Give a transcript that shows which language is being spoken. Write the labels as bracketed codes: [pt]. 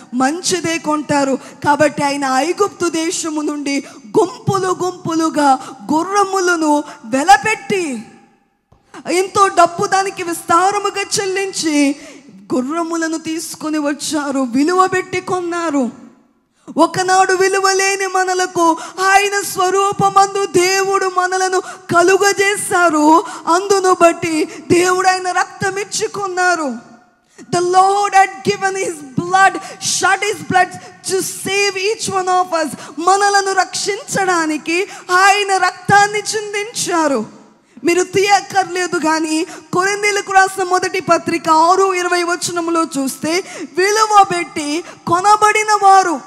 [te] మంచిదే కొంటారు. కాబట్టి ఆయన ఐగుప్తు దేశము నుండి గుంపులు గుంపులుగా గుర్రములను వెలపెట్టి ఎంతో డబ్బు దానికి విస్తారముగా చెల్లించి గుర్రములను తీసుకుని వచ్చారు, విలువ పెట్టి కొన్నారు. ఒకనాడు విలువలేని మనలకు ఆయన స్వరూపమందు దేవుడు మనలను కలుగజేశారు. అందును బట్టి దేవుడు ఆయన రక్తం ఇచ్చుకున్నారు. [en] The Lord had given his blood, shed his blood to save each one of us. [te] మనలను రక్షించడానికి ఆయన రక్తాన్ని చిందించారు. మీరు తీయక్కర్లేదు. కానీ కొరింథీయులకు రాసిన 1వ పత్రిక 6:20 వచనములో చూస్తే, విలువ పెట్టి కొనబడిన వారు.